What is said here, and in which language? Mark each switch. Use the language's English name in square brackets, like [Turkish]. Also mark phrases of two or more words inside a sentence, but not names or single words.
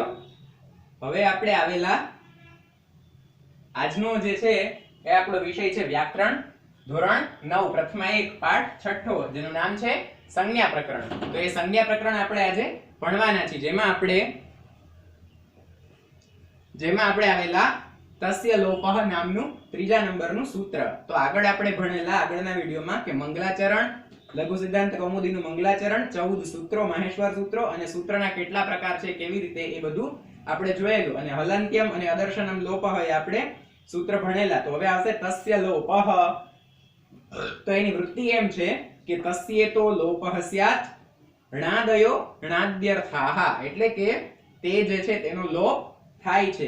[Gujarati] હવે આપણે આવેલા આજનો જે છે એ આપણો વિષય છે વ્યાકરણ ધોરણ 9 પ્રથમા એક પાઠ છઠ્ઠો જેનું નામ છે સંજ્ઞા પ્રકરણ। તો એ સંજ્ઞા પ્રકરણ આપણે આજે ભણવાના છીએ જેમાં આપણે આવેલા તસ્ય લોપઃ નામનું ત્રીજા નંબરનું સૂત્ર। તો આગળ આપણે ભણેલા આગળના વિડિયોમાં કે મંગલાચરણ लघु सिद्धांत कौमुदीનું મંગલાચરણ 14 સૂત્રો માહેશ્વર સૂત્રો અને સૂત્રના કેટલા પ્રકાર છે કેવી રીતે એ બધું આપણે જોયેલું અને હલંત્યમ અને અદર્શનમ લોપઃ એ આપણે સૂત્ર ભણેલા। તો હવે આવશે તસ્ય લોપઃ। તો એની વૃત્તિ એમ છે કે [Sanskrit] તસ્ય તો લોપઃ સ્યાત ણાદયો ણાદ્યર્થાઃ [Gujarati] એટલે કે તે જે છે તેનો લોપ થાય છે।